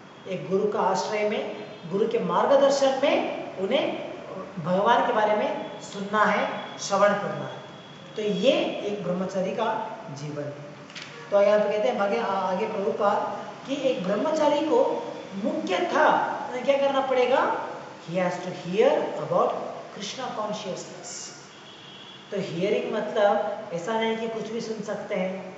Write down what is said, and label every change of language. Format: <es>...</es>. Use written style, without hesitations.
<hi>एक गुरु का आश्रय में, गुरु के मार्गदर्शन में उन्हें भगवान के बारे में सुनना है, श्रवण करना है। तो ये एक ब्रह्मचारी का जीवन है। तो यहाँ पे कहते हैं आगे प्रभुपाद कि एक ब्रह्मचारी को मुख्यतः क्या करना पड़ेगा?</hi> <en>He has to hear about Krishna consciousness.</en> <hi>तो हियरिंग मतलब ऐसा नहीं कि कुछ भी सुन सकते हैं।</hi>